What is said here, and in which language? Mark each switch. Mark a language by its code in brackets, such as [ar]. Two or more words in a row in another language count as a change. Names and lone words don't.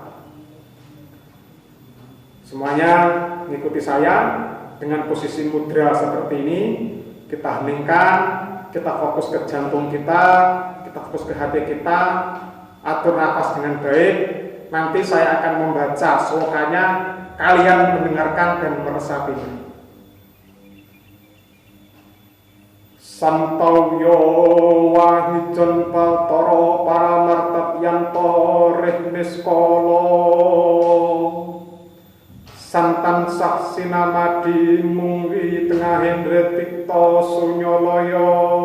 [id] Semuanya mengikuti saya dengan posisi mudra seperti ini. Kita heningkan, kita fokus ke jantung kita fokus ke hati kita, atur nafas dengan baik. Nanti saya akan membaca slokanya, kalian mendengarkan dan meresapinya. [kaw] Santawya wahijon Batara Paramartadyanto Rihniskala santan saksinamadi mungwi tengahing retikta sunyalaya